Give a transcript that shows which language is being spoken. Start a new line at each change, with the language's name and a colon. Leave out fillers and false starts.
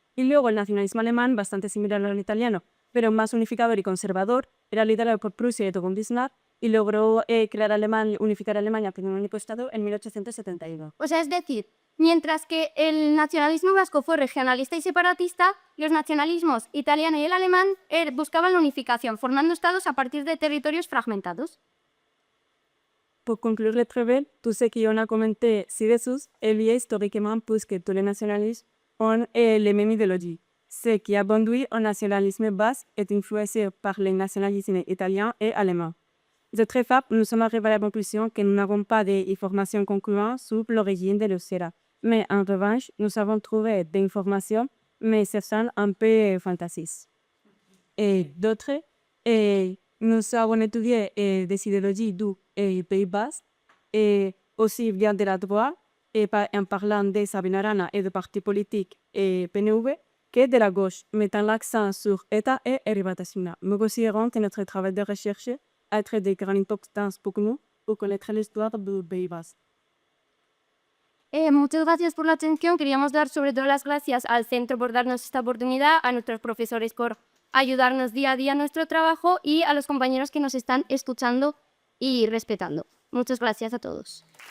Spanish: Y luego el nacionalismo alemán, bastante similar al italiano, pero más unificador y conservador, era liderado por Prusia y Otto von Bismarck y logró unificar Alemania como un único estado en 1872. O sea, es decir, mientras que el nacionalismo vasco fue regionalista y separatista, los nacionalismos italiano y el alemán buscaban la unificación, formando estados a partir de territorios fragmentados.
French: Pour conclure le travail, tout ce qu'on a commenté ci-dessous est lié historiquement puisque tous les nationalismes ont les mêmes idéologies. Ce qui a conduit au nationalisme basque est influencé par les nationalismes italien et allemand. De très fort, nous sommes arrivés à la conclusion que nous n'avons pas d'informations concluantes sur l'origine de l'Euskera. Mais en revanche, nous avons trouvé des informations, mais ce sont un peu fantaisies. Et d'autres, nous avons étudié des idéologies du Pays Basque, et aussi bien de la droite, en parlant de Sabine Arana et de partis politiques et PNV, que de la gauche, mettant l'accent sur État et Eribatasuna. Nous considérons que notre travail de recherche a été de grande importance pour nous pour connaître l'histoire du Pays Basque.
Spanish: Muchas gracias por la atención. Queríamos dar sobre todo las gracias al centro por darnos esta oportunidad, a nuestros profesores por ayudarnos día a día en nuestro trabajo y a los compañeros que nos están escuchando y respetando. Muchas gracias a todos.